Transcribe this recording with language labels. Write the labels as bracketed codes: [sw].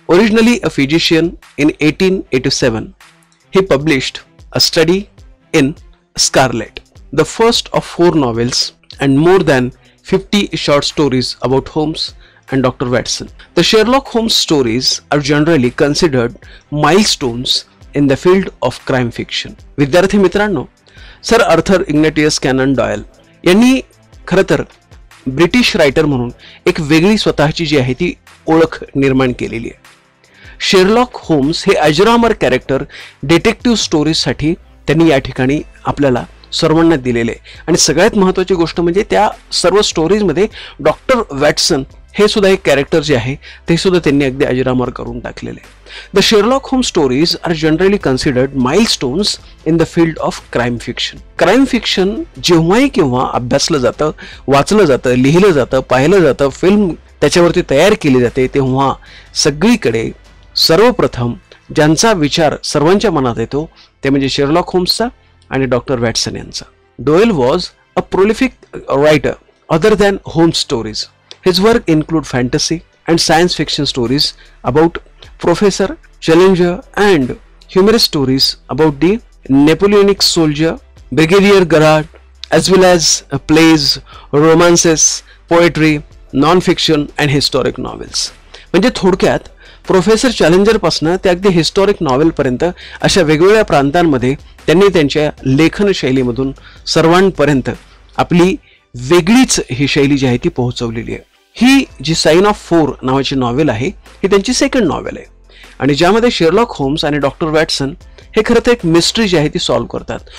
[en] Originally a physician in 1887, he published a study in Scarlet, the first of 4 novels and more than 50 short stories about Holmes and Dr. Watson. The Sherlock Holmes stories are generally considered milestones in the field of crime fiction. [mr] विद्यार्थी मित्रांनो, sir Arthur Ignatius canon Doyle यांनी खरं तर British writer म्हणून एक वेगळी स्वतःची जी आहे ती ओळख निर्माण केलेली आहे. शेरलॉक होम्स हे अजरामर कॅरेक्टर डिटेक्टिव्ह स्टोरीजसाठी त्यांनी या ठिकाणी आपल्याला सर्वांना दिलेले आहे. आणि सगळ्यात महत्त्वाची गोष्ट म्हणजे त्या सर्व स्टोरीजमध्ये डॉक्टर वॅटसन हे सुद्धा एक कॅरेक्टर जे आहे ते सुद्धा त्यांनी अगदी अजरामर करून टाकलेले. [en] The Sherlock Holmes stories are generally considered milestones in the field of crime fiction. [mr] Crime fiction जेव्हाही केव्हा अभ्यासलं जातं, वाचलं जातं, लिहिलं जातं, पाहिलं जातं, फिल्म त्याच्यावरती तयार केली जाते, तेव्हा सगळीकडे सर्वप्रथम ज्यांचा विचार सर्वांच्या मनात येतो ते म्हणजे शेरलॉक होम्सचा आणि डॉक्टर वॅटसन यांचा. [en] Doyle was a prolific writer other than Holmes stories. His work include fantasy and science fiction stories about Professor Challenger and humorous stories about the Napoleonic soldier Brigadier Garrard, as well as plays, romances, poetry, non-fiction and historic novels. [mr] म्हणजे थोडक्यात professor challenger पासून ते अगदी historic novel पर्यंत अशा वेगवेगळ्या प्रांतांमध्ये त्यांनी त्यांच्या लेखन शैलीमधून सर्वांपर्यंत आपली वेगळीच ही शैली जी आहे ती पोहोचवलेली आहे. ही जी साइन ऑफ 4 नावाची नॉवेल आहे ही त्यांची सेकंड नॉवेल आहे आणि ज्यामध्ये शेरलॉक होम्स आणि डॉक्टर वॅटसन हे खरं तर एक मिस्ट्री जी आहे ती सॉल्व्ह करतात.